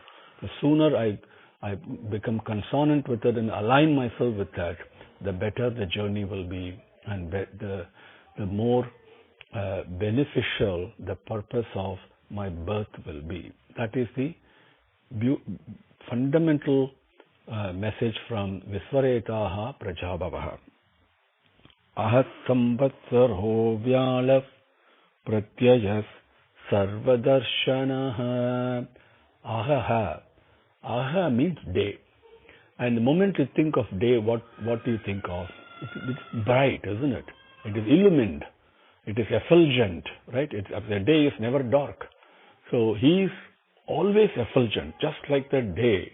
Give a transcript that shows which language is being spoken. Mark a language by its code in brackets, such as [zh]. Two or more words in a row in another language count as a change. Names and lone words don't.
[en] The sooner I become consonant with it and align myself with that, the better the journey will be, and the more beneficial the purpose of my birth will be. That is the fundamental message from [sa] विश्वरेताः प्रजाभवः. अहः संवत्सरो व्यालः प्रत्ययः सर्वदर्शनः. Ahaha. [en] Aha means day. And the moment you think of day, what do you think of? It's bright, isn't it? It is illumined. It is effulgent, right? The day is never dark. So he is always effulgent, just like the day.